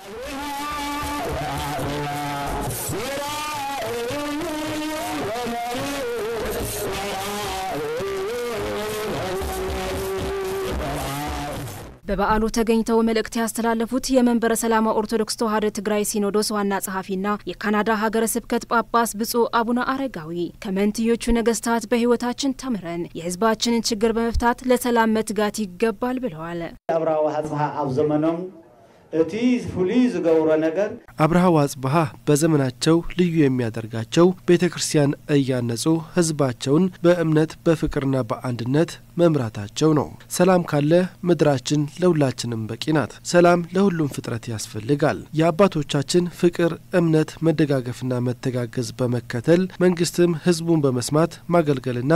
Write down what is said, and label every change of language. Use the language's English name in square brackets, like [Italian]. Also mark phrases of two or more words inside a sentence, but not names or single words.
[Amharic] በበዓሉ ተገኝተው መልእክት ያስተላለፉት የመንበረ ሰላማ ኦርቶዶክስ ተዋሕዶ ትግራይ ሲኖዶስ ዋና ጸሐፊና የካናዳ ሀገረ ስብከት ጳጳስ ብፁዕ አቡነ አረጋዊ ከመንትዮቹ ነገስታት በህይወታችን ተምረን የህዝባችንን ችግር በመፍታት ለሰላም መትጋት ይገባል ብለዋል። [Tigrinya] አብርሃ ወአጽብሃ አብ ዘመኖም እቲ ፍሉይ ዝገብሮ ነገር [Amharic] አብርሃ ወአጽብሃ በዘመናቸው ልዩ የሚያደርጋቸው ቤተክርስቲያን እያነጹ ህዝባቸውን በእምነት በፍቅርና በአንድነት መምራታቸው ነው። ሰላም ካለ ምድራችን ለሁላችንም በቂ ናት። ሰላም ለሁሉም ፍጥረት ያስፈልጋል። የአባቶቻችን ፍቅር፣ እምነት፣ መደጋገፍና መተጋገዝ በመከተል መንግስትም ህዝቡን በመስማት ማገልገልና